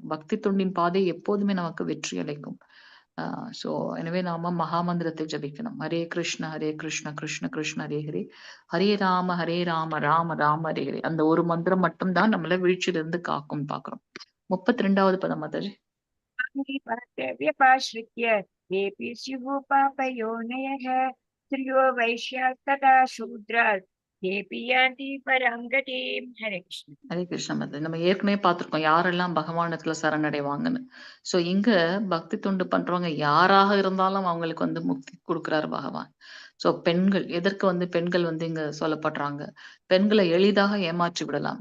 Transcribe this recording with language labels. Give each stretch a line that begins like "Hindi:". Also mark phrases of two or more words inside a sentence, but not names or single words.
Tamil: பக்தி தொண்டின் பாதை எப்போதுமே நமக்கு வெற்றி அளிக்கும். ஆ ஸோ எனவே நாம மகாமந்திரத்தை ஜபிக்கணும்.
Sanskrit: हरे कृष्ण हरे कृष्ण कृष्ण कृष्ण हरे हरे. हरे राम राम राम हरे हरे.
Tamil: அந்த ஒரு மந்திரம் மட்டும் தான் நம்மள வீழ்ச்சியிலிருந்து காக்கும்னு பார்க்கிறோம். 32வது பதம் மாதாஜி.
Sanskrit: व्यपाश्रित्य येऽपि स्युः पापयोनयः स्त्रियो वैश्यास्तथा शूद्राः तेऽपि यान्ति परां गतिम्. हरे कृष्ण. हरे कृष्ण
Tamil: மாதாஜி. நம்ம ஏற்கனவே பார்த்திருக்கோம். யாரெல்லாம் பகவானிடத்துல சரணடைவாங்கன்னு. ஸோ இங்க பக்தி தொண்டு பண்றவங்க யாராக இருந்தாலும் அவங்களுக்கு வந்து முக்தி குடுக்குறாரு பகவான். ஸோ பெண்கள் எதற்கு வந்து பெண்கள் வந்து இங்க சொல்லப்படுறாங்க. பெண்கள எளிதாக ஏமாற்றி விடலாம்.